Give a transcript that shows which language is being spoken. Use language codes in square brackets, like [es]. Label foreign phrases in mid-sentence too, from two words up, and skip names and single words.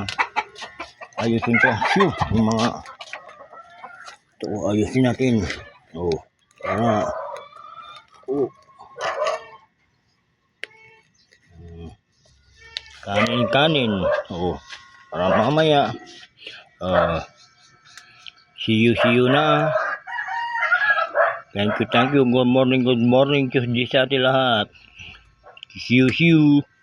[tl] Ayusin ko. Yung mga ayusin natin. Kanin. Para mamaya. [en] See you na. Thank you. Good morning to [tl] sa ating lahat. [en] See you.